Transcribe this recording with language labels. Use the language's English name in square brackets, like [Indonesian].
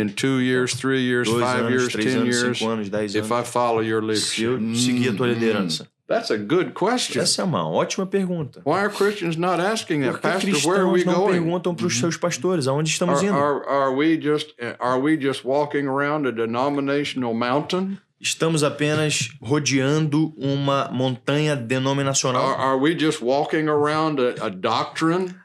[English] In 2 years, 3 years, 5 years, 10 years. [Portuguese] 5 anos, 10 anos. [English] If I follow your leadership. [Portuguese] Se eu seguir a tua liderança. [English] That's a good question. [Portuguese] Essa é uma ótima pergunta. [English] Why are Christians not asking that, Pastor? Where are we going? [Portuguese] Não perguntam para os seus pastores aonde estamos indo? [English] Are we just walking around a denominational mountain? [Portuguese] Estamos apenas rodeando uma montanha denominacional. [English] Are we just walking around a doctrine?